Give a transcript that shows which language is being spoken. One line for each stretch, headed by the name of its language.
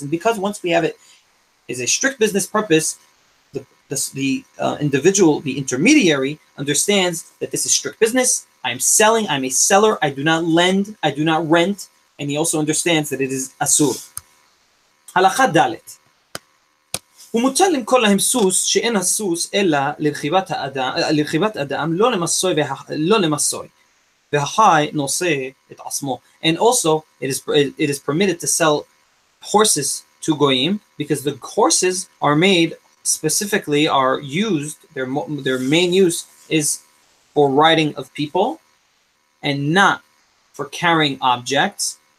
English: And because once we have it is a strict business purpose, the individual, the intermediary, understands that this is strict business. I am selling, I'm a seller, I do not lend, I do not rent, and he also understands that it is asur. Halakha dalet.
Hebrew: ומותר למכור להם סוס שאין הסוס אלא לרכיבת אדם לא למסוי והחי נושא את עצמו.
English: And also it is permitted to sell horses to goyim, because the horses are made specifically, are used, their main use is for riding of people and not for carrying objects.